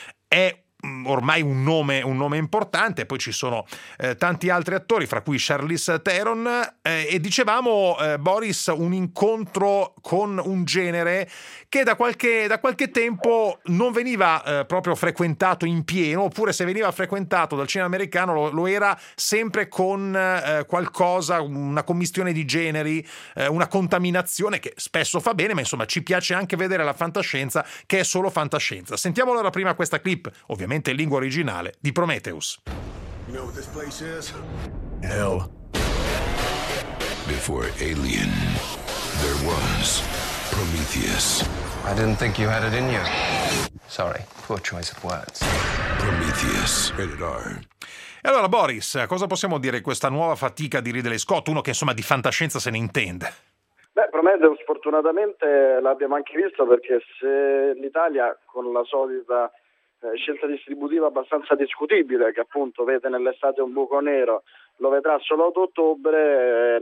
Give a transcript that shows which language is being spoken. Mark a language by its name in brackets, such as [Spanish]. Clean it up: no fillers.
[Italian] è ormai un nome importante, poi ci sono tanti altri attori, fra cui Charlize Theron, e dicevamo, Boris, un incontro con un genere che da qualche tempo non veniva proprio frequentato in pieno, oppure se veniva frequentato dal cinema americano lo era sempre con qualcosa, una commistione di generi, una contaminazione che spesso fa bene, ma insomma ci piace anche vedere la fantascienza che è solo fantascienza. Sentiamo allora prima questa clip, ovviamente in lingua originale, di Prometheus. [English] You know what this place is? Hell. Before Alien, there was Prometheus. I didn't think you had it in you. Sorry, poor choice of words. Prometheus. Rated R. [Italian] E allora, Boris, cosa possiamo dire di questa nuova fatica di Ridley Scott, uno che insomma di fantascienza se ne intende? Beh, Prometheus fortunatamente l'abbiamo anche visto, perché se l'Italia, con la solita scelta distributiva abbastanza discutibile, che appunto vede nell'estate un buco nero, lo vedrà solo ad ottobre,